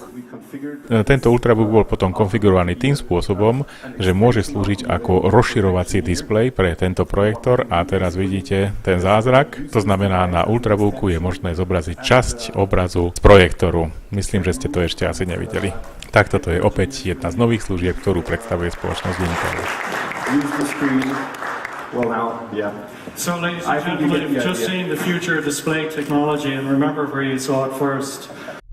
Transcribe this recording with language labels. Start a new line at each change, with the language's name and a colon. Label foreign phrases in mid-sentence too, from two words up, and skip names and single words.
Slovak: Tento Ultrabook bol potom konfigurovaný tým spôsobom, že môže slúžiť ako rozširovací displej pre tento projektor a teraz vidíte ten zázrak. To znamená, na Ultrabooku je možné zobraziť časť obrazu z projektoru. Myslím, že ste to ešte asi nevideli. Tak toto je opäť jedna z nových služieb, ktorú predstavuje spoločnosť Intel.
English: Well, now, yeah. So, ladies and gentlemen, you've just seen the future display technology, and remember where you saw it first.